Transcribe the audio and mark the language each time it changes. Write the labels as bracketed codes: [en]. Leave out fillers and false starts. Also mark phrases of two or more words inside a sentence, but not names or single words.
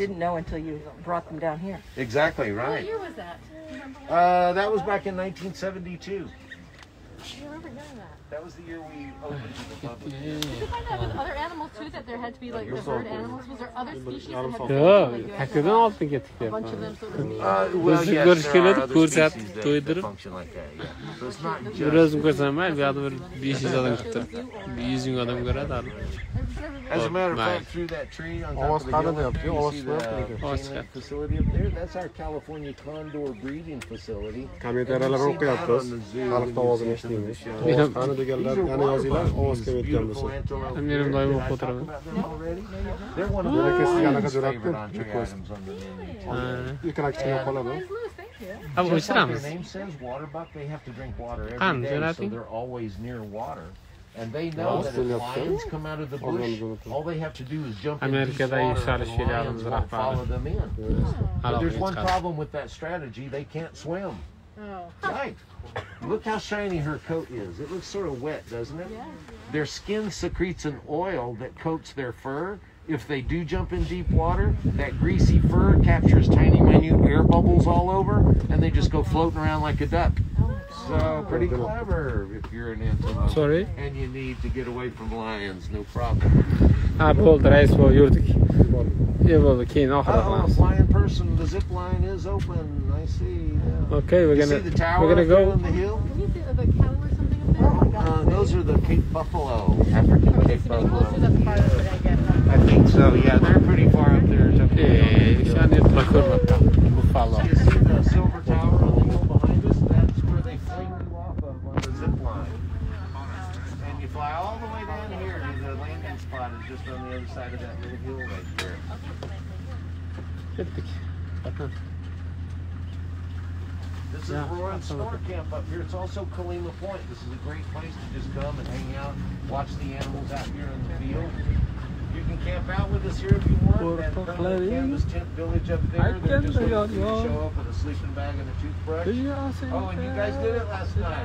[en] you didn't know until you brought them down here. Exactly What right. year was that? Do you remember? That was back in 1972. You're forgetting that. That was the year we opened to the public. Did you find that with other animals too? That there had to be like the herd animals? Was there other species that had to be [uz] Yo'q, [en] like, you had to [uz] takkadan [en] have [uz] olib ketdik [en] a [uz] deb. [en] bunch of them so to speak? Well, [uz] Bizni [en] yes, [uz] ko'rish [en] there are [uz] keladi, [en] other [uz] ko'rsatib, [en] species that [uz] to'ydirib. [en] function like that, yeah. So it's not [uz] Bir [en] just... [uz] o'zim ko'rsatmay, bu yoqda bir 500 odam kutib, 100 ming odam ko'radi hali. [en] As a matter of Nice. fact, through that tree on top [uz] Ovoz [en] of the [uz] qani [en] hill up [uz] deyapti, [en] there, you [uz] ovoz [en] see [uz] chiqmayapti [en] the [uz] lekin. [en] chain link facility up there? That's our California Condor breeding facility. [uz] Kommentariyalar o'qiyapmiz. Xalq ovozini eshitdingiz. Ovoz qani deganlar, yana yozinglar, ovoz kelmayotgan bo'lsa. Men doim o'qib o'tiraman. [en] They're one of [uz] Demak, [en] the [uz] siz yana [en] favorite [uz] jo'ratdim. [en] items on the menu. [uz] Ekran kichkina qoladi. [en] Nice, Lewis, thank you. [uz] Ha, [en] Just like [uz] o'chiramiz. [en] their name says, waterbuck, they have to drink water [uz] Qani, [en] every day, so [uz] jo'rating. [en] they're always near water. And they know that if lions come out of the bush, all they have to do is jump in deep [uz] Amerikada [en] water [uz] yuksalish [en] and the lions [uz] filialimiz [en] won't [uz] rahbari. [en] follow them in. But [uz] Aloqa [en] there's one [uz] chiqadi. [en] problem with that strategy, they can't swim. Oh. Right. Look how shiny her coat is. It looks sort of wet, doesn't it? Yeah. Their skin secretes an oil that coats their fur. If they do jump in deep water, that greasy fur captures tiny, minute air bubbles all over, and they just go floating around like a duck. So, pretty clever if you're an antelope. Sorry? And you need to get away from lions, no problem. [uz] Ha, bo'ldi, rais bo'lib yurdik. Bo'ldi, keyin oxirida [en] Oh, [uz] qilamiz. [en] flying person, the zip line is open. I see. Yeah. Okay, we're You see the tower gonna up there go. on the hill? Can you see the cattle or something up there? Those are the Cape Buffalo, African Are we Cape just getting close to Buffalo. the part of it, I guess? I think so, yeah. They're pretty far up there. It's up there. [uz] O'shani yerda ko'rmabman. [en] Buffalo. You see the silver tower on the hill behind us? That's where they fling you off of on the zip line. And you fly all the way down here to the landing spot is just on the other side of that little hill right there. [uz] Ketdik. Qatnan. [en] This is Yeah, Roaring absolutely. Store Camp up here. It's also Kalima Point. This is a great place to just come and hang out, watch the animals out here in the field. You can camp out with us here if you want. That permanent canvas tent village up there. They're just waiting for you to show up with a sleeping bag and a toothbrush. Oh, and you guys did it last night.